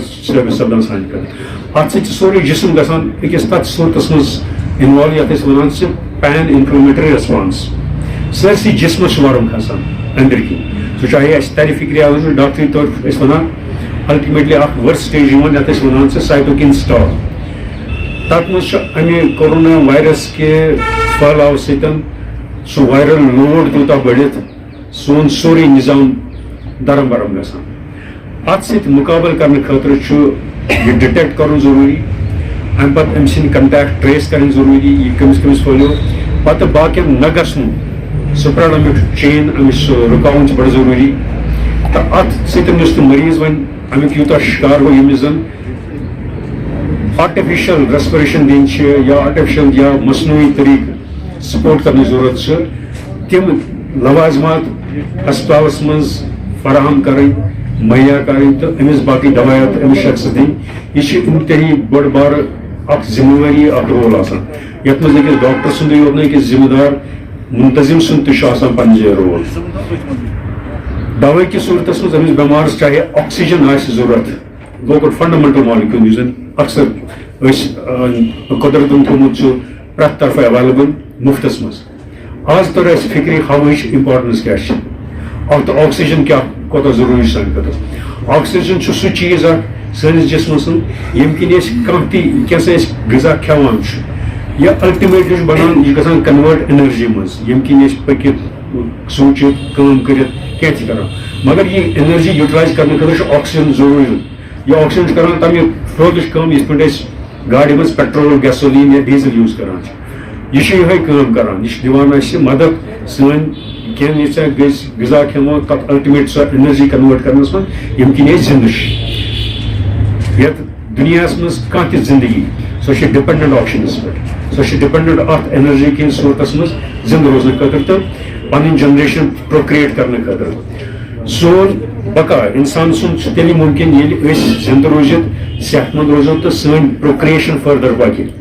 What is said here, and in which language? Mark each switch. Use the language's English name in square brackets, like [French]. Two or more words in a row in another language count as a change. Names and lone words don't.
[Kashmiri] ثٲبت سپدان سانہِ خٲطرٕ اتھ سۭتۍ چھُ سورُے جسم گژھان أکِس تتھ صوٗرتس منٛز اِنوالو یتھ أسۍ ونان چھِ [English] pan inflammatory response [Kashmiri] سٲرسٕے جسمس چھُ ورُم کھسان أنٛدٕرۍ کِنۍ سُہ چاہے اَسہِ ترِ فکرِ آسان ڈاکٹری طور أسۍ ونان الٹِمیٹلی اکھ ؤرس سٹیج یِوان یتھ أسۍ ونان چھِ [English] cytokine storm [Kashmiri] تتھ منٛز چھُ امہِ [English] corona virus [Kashmiri] کہِ پھٔہلاو سۭتۍ سُہ [English] viral load [Kashmiri] تیوٗتاہ بٔڑِتھ سون سورُے نظام درم برم گژھان ات ست مقابل کرنے خاطر یہ ڈیٹیکٹ کرن ضروری ام پتہ ام سن [English] contact trace [Kashmiri] کرن ضروری یہ کمس کمس پھلیو پتہ باقین نہ گژھن سپریڈ امیک چین امس رکاون بڑا ضروری تو ات ستن یس مریض ون امیک یوتہ شکار ہو یمس زن [English] artificial respiration [Kashmiri] دن یا آرٹیفیشل یا مصنوعی طریقہ سپورٹ کرنے ضرورت تم لوازمات ہسپتالس مز فراہم کریں مہیا کریں تو امس باقی دوائیات امس شخص دن یہ انتہائی بڑ بار اخ ذمہ واری اخ رول آسان یت مز أکس ڈاکٹر سندے یوت نہ أکس ذمہ دار منتظم سند تہ آسان پنن جایہ رول دوائی کی صورتس مز امس بیمارس چاہے آکسیجن آسہ ضرورت گو [English] fundamental molecule [Kashmiri] یس زن اکثر قدرتن تھومت پرٛٮ۪تھ طرفہٕ ایویلیبل مفتس مز آز تر اس فکری ہوائچ امپارٹنس کیا اور تو آکسیجن کیا کوتاہ ضروری سان خاطر آکسیجن سہ چیز سٲنِس جسمس یم کن کانٛہہ تہِ کینٛژھا غذا کھٮ۪وان یا الٹِمیٹلی بنان یہ گژھان [English] convert energy [Kashmiri] مز یم کن پٔکِتھ سوٗنٛچِتھ کٲم کٔرِتھ کینٛہہ تہِ کران مگر یہ [English] energy utilize [Kashmiri] کرنے خاطر آکسیجن ضروری یہ آکسیجن کران تمہ فروغٕچ کٲم یِتھ پٲٹھۍ أسۍ گاڑِ منٛز [English] petrol gasoline [Kashmiri] یا ڈیزل یوز کران یہ یہے کٲم کران یہ دِوان اَسہِ مدد سٲنۍ کھٮ۪ن ییٖژاہ گٔژھۍ غذا کھٮ۪مو تتھ الٹِمیٹ سۄ [English] energy convert [Kashmiri] کرنس منٛز ییٚمہِ کِنۍ أسۍ زِندٕ چھِ یتھ دُنیاہس منٛز کانٛہہ تہِ زندگی سۄ چھِ ڈِپٮ۪نڈنٹ آکسیجنس پٮ۪ٹھ سۄ چھِ ڈِپٮ۪نڈنٹ اتھ انرجی کِنۍ صوٗرتس منٛز زندٕ روزنہٕ خٲطرٕ تہٕ پنٕنۍ [English] generation procreate [Kashmiri] کرنہٕ خٲطرٕ سون بقا انسان سُنٛد چھُ تیٚلہِ مُمکِن ییٚلہِ أسۍ زندٕ روٗزِتھ صحت مند روزو تہٕ سٲنۍ پروکریشن فٔردر پکہِ